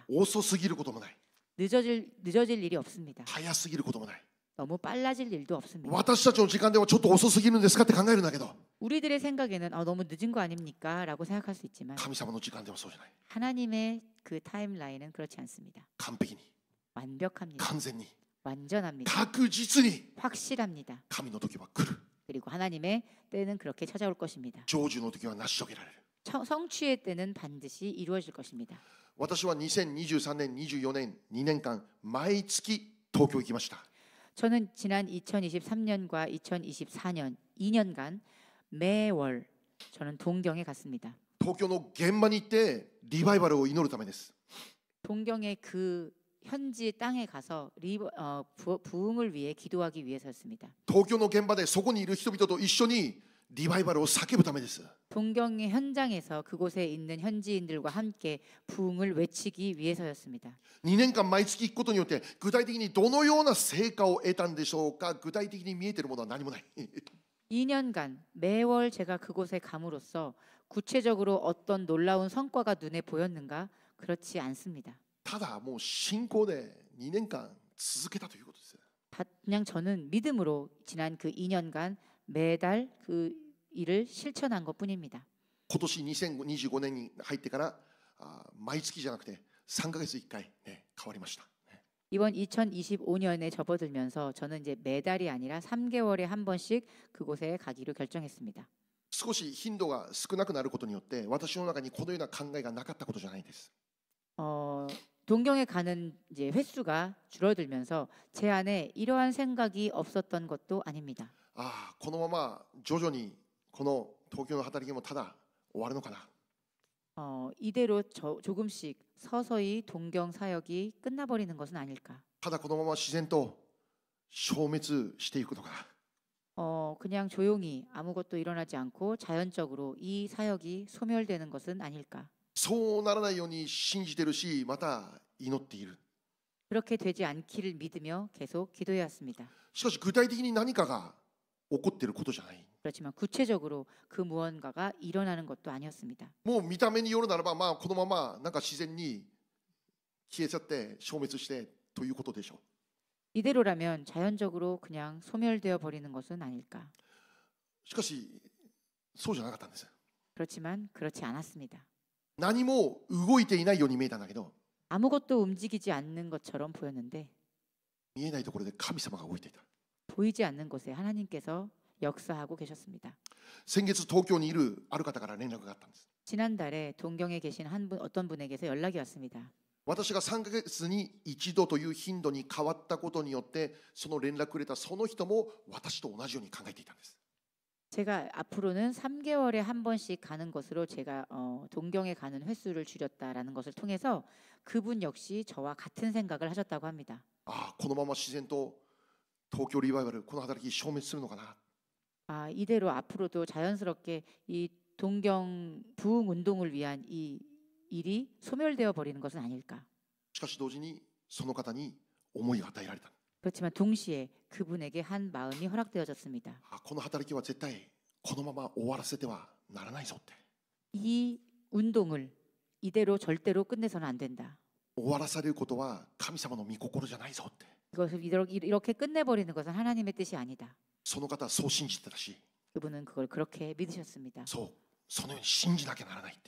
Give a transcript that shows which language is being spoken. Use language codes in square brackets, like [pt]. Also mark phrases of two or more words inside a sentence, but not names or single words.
[ja] 遅すぎることもない。 [ko] 늦어질 일이 없습니다. [ja] 早すぎることもない。 [ko] 너무 빨라질 일도 없습니다. [ja] 私たちの時間ではちょっと遅すぎるんですかって考えるんだけど、 [ko] 우리들의 생각에는 너무 늦은 거 아닙니까? 라고 생각할 수 있지만 [ja] 神様の時間ではそうじゃない。 [ko] 하나님의 그 타임라인은 그렇지 않습니다. [ja] 完璧に、 [ko] 완벽합니다. [ja] 完全に、 [ko] 완전합니다. [ja] 確実に [ko] 확실합니다. [ja] 神の時は来る。 [ko] 그리고 하나님의 때는 그렇게 찾아올 것입니다. [ja] 成就の時は成し遂げられる。 [ko] 성취의 때는 반드시 이루어질 것입니다. [ja] 私は2023年、24年、2年間毎月東京行きました。 [ko] 저는 지난 2023년과 2024년 2년간 매월 저는 동경에 갔습니다. [ja] 東京の現場に行ってリバイバルを祈るためです。 [ko] 동경의 그 현지 땅에 가서 부흥을 위해 기도하기 위해서였습니다. [ja] 東京の現場でそこにいる人々と一緒にリバイバルを叫ぶためです。 [ko] 동경의 현장에서 그곳에 있는 현지인들과 함께 부흥을 외치기 위해서였습니다. [ja] 2 年間毎月行くことによって具体的にどのような成果を得たんでしょうか。具体的に見えているものは何もない。 [ko] 2년간 매월 제가 그곳에 감으로써 구체적으로 어떤 놀라운 성과가 눈에 보였는가? 그렇지 않습니다. [ja] ただもう信仰で2年間続けたということです。 [ko] 그냥 저는 믿음으로 지난 그 2년간 매달 그 일을 실천한 것뿐입니다. [ja] 今年2025年に入ってから毎月じゃなくて3ヶ月1回、ね、変わりました。 [ko] 이번 2025년에 접어들면서 저는 이제 매달이 아니라 3개월에 한 번씩 그곳에 가기로 결정했습니다. [ja] 少し頻度が少なくなることによって私の中にこのような考えがなかったことじゃないです。 [ko] 동경에 가는 이제 횟수가 줄어들면서 제 안에 이러한 생각이 없었던 것도 아닙니다. [ja] このまま徐々にこの東京の働きもただ終わるのかな。 [ko] 이대로 조금씩 서서히 동경 사역이 끝나버리는 것은 아닐까. [ja] ただこのまま自然と消滅していくのかな。 [ko] 그냥 조용히 아무것도 일어나지 않고 자연적으로 이 사역이 소멸되는 것은 아닐까. [ja] そうならないように信じてるし、また祈っている。 [ko] 그렇게 되지 않기를 믿으며 계속 기도해왔습니다. [ja] しかし具体的に何かが起こっていることじゃない。 [ko] 그렇지만 구체적으로 그 무언가가 일어나는 것도 아니었습니다. [ja] もう見た目によるならば、このままなんか自然に消えちゃって消滅してということでしょう。 [ko] 이대로라면 자연적으로 그냥 소멸되어 버리는 것은 아닐까. [ja] しかしそうじゃなかったんです。 [ko] 그렇지만 그렇지 않았습니다. [ja] 何も動いていないように見えたんだけど、 [ko] 아무것도 움직이지 않는 것처럼 보였는데 [ja] 見えないところで神様が動いていた。 [ko] 보이지 않는 곳에 하나님께서 역사하고 계셨습니다. [ja] 先月東京にいるある方から連絡があったんです。 [ko] 지난달에 동경에 계신 어떤 분에게서 연락이 왔습니다. [ja] 私が3ヶ月に一度という頻度に変わったことによってその連絡をくれたその人も私と同じように考えていたんです。 [ko] 제가 앞으로는 3개월에 한 번씩 가는 것으로 제가 동경에 가는 횟수를 줄였다라는 것을 통해서 그분 역시 저와 같은 생각을 하셨다고 합니다. [ja] このまま自然と東京リバイバルこの働き消滅するのかな。 [ko] 이대로 앞으로도 자연스럽게 이 동경 부흥 운동을 위한 이 일이 소멸되어 버리는 것은 아닐까. [ja] しかし同時にその方に思いが与えられた。 [ko] 그렇지만 동시에 그분에게 한 마음이 허락되어졌습니다. [ja] この働きは絶対このまま終わらせてはならないぞって。 [ko] 이 운동을 이대로 절대로 끝내서는 안 된다. [ja] 終わらされることは神様の御心じゃないぞって。 [ko] 이것을 이렇게 끝내버리는 것은 하나님의 뜻이 아니다. [ja] その方はそう信じてたし、 [ko] 그분은 그걸 그렇게 믿으셨습니다. [ja] そのように信じなきゃならないって。